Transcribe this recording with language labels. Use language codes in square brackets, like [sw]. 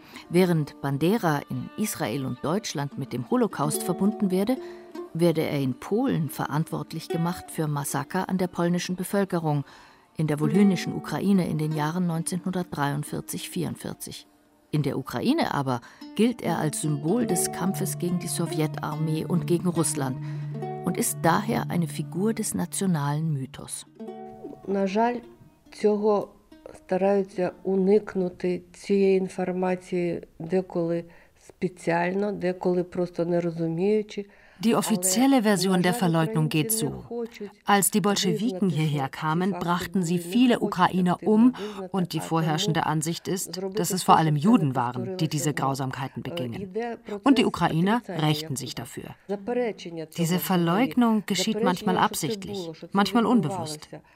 [de] Während Bandera in Israel und Deutschland mit dem Holocaust verbunden werde, werde er in Polen verantwortlich gemacht für Massaker an der polnischen Bevölkerung in der wolhynischen Ukraine in den Jahren 1943-44. In der Ukraine aber gilt er als Symbol des Kampfes gegen die Sowjetarmee und gegen Russland und ist daher eine Figur des nationalen Mythos. [uk] На жаль, цього стараються уникнути цієї інформації деколи спеціально, деколи просто не розуміючи. [de] Die offizielle Version der Verleugnung geht so. Als die Bolschewiken hierher kamen, brachten sie viele Ukrainer um und die vorherrschende Ansicht ist, dass es vor allem Juden waren, die diese Grausamkeiten begingen. Und die Ukrainer rächten sich dafür. Diese Verleugnung geschieht manchmal absichtlich, manchmal unbewusst.